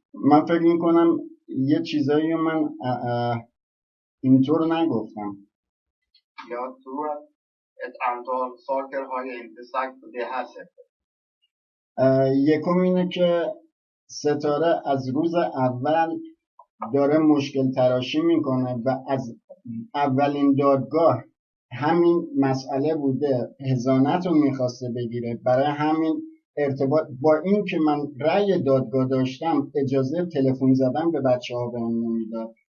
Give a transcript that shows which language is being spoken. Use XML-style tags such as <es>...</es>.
<fa>من فکر میکنم یه چیزایی من اینطور نگفتم.</fa> <sv>Jag tror att ett antal saker har jag inte sagt på det här sättet.</sv> <fa>یکم اینه که ستاره از روز اول داره مشکل تراشی میکنه و از اولین دادگاه همین مسئله بوده، حضانت رو میخواسته بگیره. برای همین ارتباط با این که من رأی دادگاه داشتم اجازه تلفن زدن به بچه ها بهم نمیداد.</fa>